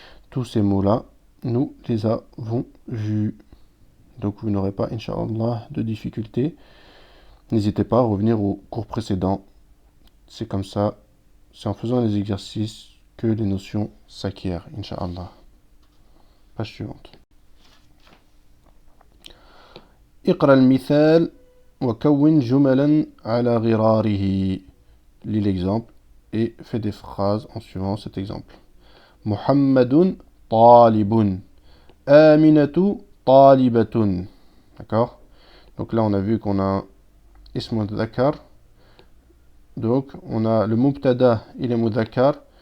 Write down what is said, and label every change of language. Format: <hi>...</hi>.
<fr>Tous ces mots-là, nous les avons vus. Donc vous n'aurez pas, Inch'Allah, de difficultés. N'hésitez pas à revenir au cours précédent. C'est comme ça, c'est en faisant les exercices que les notions s'acquièrent, Inch'Allah. Page suivante.</fr> <ar>اقرأ المثال وكون جملا على غراره.</ar> <fr>Lis l'exemple et fais des phrases en suivant cet exemple.</fr> <ar>محمد طالب. آمنة طالبة. D'accord?</ar> <fr>Donc là, on a vu qu'on a ism mudhakkar. Donc, on a le mubtada, il est mudhakkar.</fr>